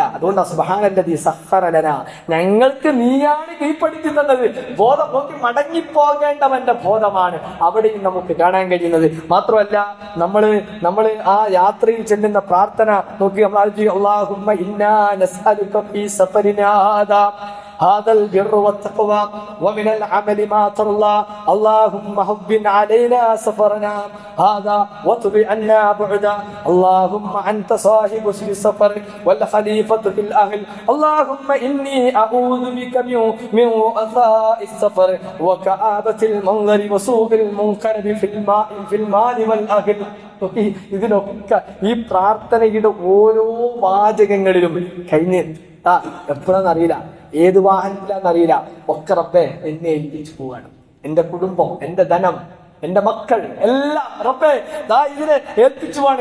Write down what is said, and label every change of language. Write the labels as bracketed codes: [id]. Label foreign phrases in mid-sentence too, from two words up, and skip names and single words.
[ml] അതുകൊണ്ട് [ar] سبحان الذي سخر لنا, [ml] ഞങ്ങൾക്ക് നീയാണ് കീഴ്പ്പെടുത്തി തന്നത്. ബോധം നോക്കി മടങ്ങിപ്പോകേണ്ടവന്റെ ബോധമാണ് അവിടെയും നമുക്ക് കാണാൻ കഴിയുന്നത്. മാത്രമല്ല നമ്മൾ ആ യാത്രയിൽ ചെല്ലുന്ന പ്രാർത്ഥന നോക്കി നമ്മൾ [ar] اللهم إنا نسألك في സഫരിനാ هذا البر والتقوى ومن العمل ما ترضى اللهم هون علينا سفرنا هذا واطب عنا بعدا اللهم أنت صاحب السفر والخليفة في الأهل اللهم إني أعوذ بك من وعثاء السفر وكآبة المنظر وسوء المنكر في المال والأهل. [ml] ഇതിനൊക്കെ ഈ പ്രാർത്ഥനയുടെ ഓരോ വാചകങ്ങളിലും കഴിഞ്ഞ് എപ്പോഴാന്നറിയില്ല, ഏത് വാഹനത്തിലാന്നറിയില്ല, ഒക്കെ റബ്ബേ എന്നെ ഏൽപ്പിച്ചു പോവാണ്. എന്റെ കുടുംബം, എന്റെ ധനം, എന്റെ മക്കൾ എല്ലാം റബ്ബേ ഇതിനെ ഏൽപ്പിച്ചുവാണ്.